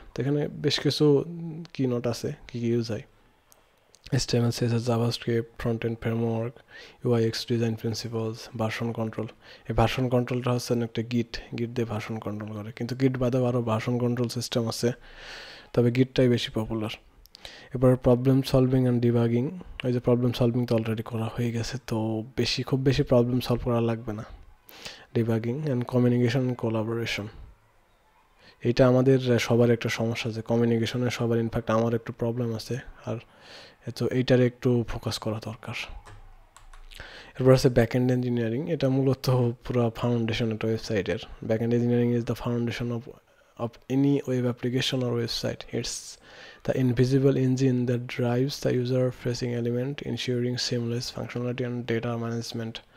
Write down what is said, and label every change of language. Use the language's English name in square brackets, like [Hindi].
[Bangla] তো এখানে বেশ কিছু কি নোট আছে, কী কী ইউজ হয়। [English] HTML, CSS, JavaScript, front-end framework, UIX design principles, version control. [Bangla] এই ভার্সন কন্ট্রোলটা হচ্ছে একটা গিট দিয়ে ভার্সন কন্ট্রোল করে, কিন্তু গিট বাদেও আরও ভার্সন কন্ট্রোল সিস্টেম আছে, তবে গিটটাই বেশি পপুলার। এবার প্রবলেম সলভিং অ্যান্ড ডিবাগিং। ওই যে প্রবলেম সলভিং তো অলরেডি করা হয়ে গেছে, তো খুব বেশি প্রবলেম সলভ করা লাগবে না। ডিবাগিং অ্যান্ড কমিউনিকেশন কোলাবোরেশন, এইটা আমাদের সবার একটা সমস্যা, যে কমিউনিকেশনে সবার, ইনফ্যাক্ট আমার একটু প্রবলেম আছে, আর তো এইটারে একটু ফোকাস করা দরকার। এরপর আছে ব্যাকএন্ড ইঞ্জিনিয়ারিং, এটা মূলত পুরো ফাউন্ডেশন একটা ওয়েবসাইটের। [English] Backend engineering is the foundation of any web application or website. It's the invisible engine that drives the user-facing element, ensuring seamless functionality and data management.